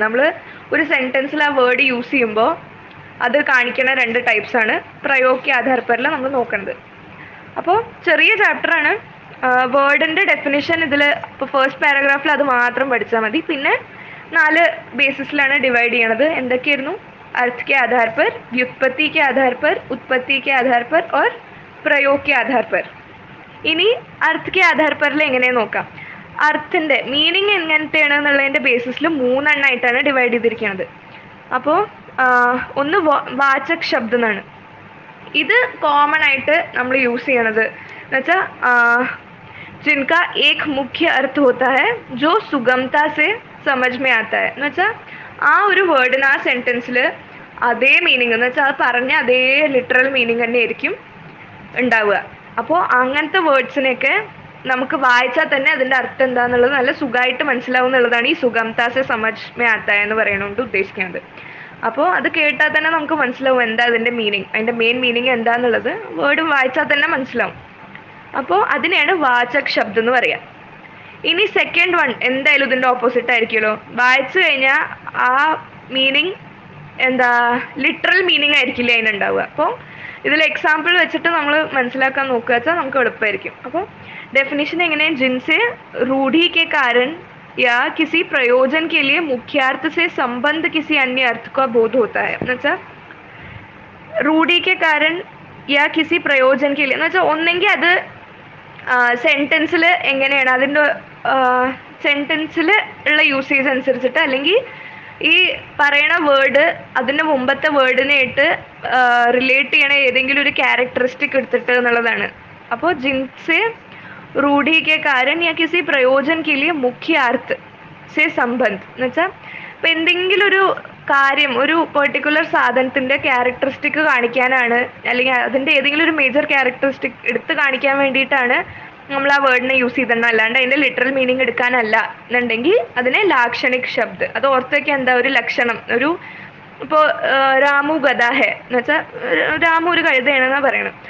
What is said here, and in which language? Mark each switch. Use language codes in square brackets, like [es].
[ml] നമ്മൾ ഒരു സെൻറ്റൻസിൽ ആ വേർഡ് യൂസ് ചെയ്യുമ്പോൾ അത് കാണിക്കുന്ന 2 ടൈപ്സ് ആണ് പ്രയോഗ് കെ ആധാർ परൽ നമ്മൾ നോക്കുന്നത്. അപ്പോൾ ചെറിയ ചാപ്റ്ററാണ്. വേർഡിൻ്റെ ഡെഫിനിഷൻ ഇതിൽ ഇപ്പോൾ ഫസ്റ്റ് പാരഗ്രാഫിൽ അത് മാത്രം പഠിച്ചാൽ മതി. പിന്നെ 4 ബേസിസിലാണ് ഡിവൈഡ് ചെയ്യണത്. എന്തൊക്കെയായിരുന്നു? [hi] अर्थ के आधार पर, व्युत्पत्ति के आधार पर, उत्पत्ति के आधार पर और प्रयोग के आधार पर. [ml] ഇനി അർത്ഥ കെ ആധാർ പറിൽ എങ്ങനെ നോക്കാം. അർത്ഥൻ്റെ മീനിങ് എങ്ങനത്തെയാണെന്നുള്ളതിൻ്റെ ബേസിസിൽ 3 എണ്ണമായിട്ടാണ് ഡിവൈഡ് ചെയ്തിരിക്കുന്നത്. അപ്പോൾ ഒന്ന് വാചക് ശബ്ദം എന്നാണ്. ഇത് കോമൺ ആയിട്ട് നമ്മൾ യൂസ് ചെയ്യണത് എന്ന് വെച്ചാൽ [hi] जिनका एक मुख्य अर्थ होता है जो सुगमता से समझ में आता है. [ml] എന്ന് വെച്ചാൽ ആ ഒരു വേർഡിന് ആ സെൻറ്റൻസിൽ അതേ മീനിങ് എന്ന് വെച്ചാൽ അത് പറഞ്ഞ അതേ ലിറ്ററൽ മീനിങ് തന്നെ ആയിരിക്കും ഉണ്ടാവുക. അപ്പോൾ അങ്ങനത്തെ വേർഡ്സിനെയൊക്കെ നമുക്ക് വായിച്ചാൽ തന്നെ അതിൻ്റെ അർത്ഥം എന്താണെന്നുള്ളത് നല്ല സുഖമായിട്ട് മനസ്സിലാവും എന്നുള്ളതാണ് ഈ സുഗംതാസെ സമജ് മേ ആത്ത എന്ന് പറയണോണ്ട് ഉദ്ദേശിക്കുന്നത്. അപ്പോൾ അത് കേട്ടാൽ തന്നെ നമുക്ക് മനസ്സിലാവും എന്താ അതിൻ്റെ മീനിങ്, അതിൻ്റെ മെയിൻ മീനിങ് എന്താണെന്നുള്ളത് വേർഡ് വായിച്ചാൽ തന്നെ മനസ്സിലാവും. അപ്പോൾ അതിനെയാണ് വാചക് ശബ്ദം എന്ന് പറയുക. ഇനി സെക്കൻഡ് വൺ എന്തായാലും ഇതിൻ്റെ ഓപ്പോസിറ്റ് ആയിരിക്കുമല്ലോ. വായിച്ചു കഴിഞ്ഞാൽ ആ മീനിങ് എന്താ ലിറ്ററൽ മീനിങ് ആയിരിക്കില്ല അതിനുണ്ടാവുക. അപ്പോൾ ഇതിൽ എക്സാമ്പിൾ വെച്ചിട്ട് നമ്മൾ മനസ്സിലാക്കാൻ നോക്കുക വെച്ചാൽ നമുക്ക് എളുപ്പമായിരിക്കും. [hi] അപ്പോൾ डेफिनेशन [ml] എങ്ങനെ, [hi] जिनसे रूढ़ी के कारण या किसी प्रयोजन के लिए मुख्यार्थ से संबंध किसी अन्य अर्थ का बोध होता है. [ml] എന്ന് വെച്ചാൽ [hi] रूढ़ी के कारण या किसी प्रयोजन के लिए [ml] എന്ന് വെച്ചാൽ ഒന്നെങ്കിൽ അത് സെൻറ്റൻസിൽ എങ്ങനെയാണ് അതിൻ്റെ സെൻറ്റൻസിൽ ഉള്ള യൂസേജ് അനുസരിച്ചിട്ട്, അല്ലെങ്കിൽ ഈ പറയണ വേർഡ് അതിൻ്റെ മുമ്പത്തെ വേർഡിനായിട്ട് റിലേറ്റ് ചെയ്യണ ഏതെങ്കിലും ഒരു ക്യാരക്ടറിസ്റ്റിക് എടുത്തിട്ട് എന്നുള്ളതാണ്. [hi] അപ്പോൾ ജിൻസെ रूढ़ी के कारण या किसी प्रयोजन के लिए मुख्य अर्थ से संबंध [ml] എന്ന് വെച്ചാൽ ഇപ്പോൾ എന്തെങ്കിലും ഒരു കാര്യം ഒരു പെർട്ടിക്കുലർ സാധനത്തിന്റെ ക്യാരക്ടറിസ്റ്റിക് കാണിക്കാനാണ്, അല്ലെങ്കിൽ അതിന്റെ ഏതെങ്കിലും ഒരു മേജർ ക്യാരക്ടറിസ്റ്റിക് എടുത്ത് കാണിക്കാൻ വേണ്ടിയിട്ടാണ് നമ്മൾ ആ വേർഡിനെ യൂസ് ചെയ്തിടണം. അല്ലാണ്ട് അതിന്റെ ലിറ്ററൽ മീനിങ് എടുക്കാനല്ല എന്നുണ്ടെങ്കിൽ അതിനെ ലാക്ഷണിക് ശബ്ദ്. അത് ഓർത്തേക്ക് എന്താ ഒരു ലക്ഷണം. ഒരു ഇപ്പോൾ രാമു ഗദ ഹെ എന്ന് വെച്ചാൽ രാമു ഒരു കഴുതയാണെന്നാ പറയണം.